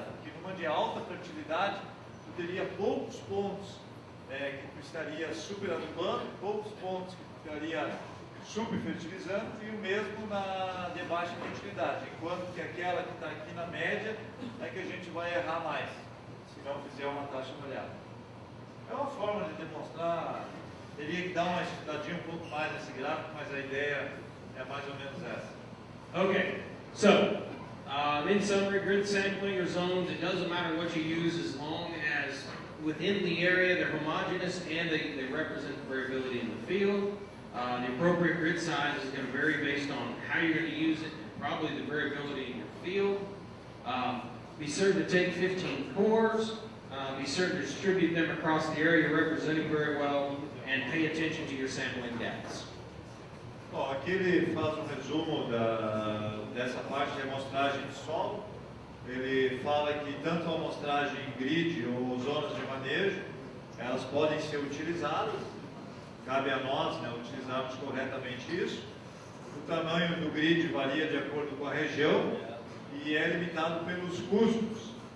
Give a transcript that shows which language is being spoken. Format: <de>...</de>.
<pt>Porque numa de alta fertilidade, tu teria poucos pontos que tu estaria superadubando, poucos pontos que tu estaria subfertilizando e o mesmo na de baixa fertilidade. Enquanto que aquela que está aqui na média é que a gente vai errar mais, se não fizer uma taxa variada. É uma forma de demonstrar, teria que dar uma estudadinha um pouco mais nesse gráfico, mas a ideia é mais ou menos essa.</pt> <en>Okay, so in summary, grid sampling or zones, it doesn't matter what you use as long as within the area they're homogeneous and they represent variability in the field. The appropriate grid size is going to vary based on how you're going to use it and probably the variability in your field. Be certain to take 15 cores. Be certain to distribute them across the area you're representing very well, and pay attention to your sampling depths.</en> <pt>Bom, aqui ele faz um resumo dessa parte de amostragem de solo. Ele fala que tanto a amostragem grid ou zonas de manejo, elas podem ser utilizadas. Cabe a nós, né, utilizarmos corretamente isso. O tamanho do grid varia de acordo com a região e é limitado pelos custos.</pt>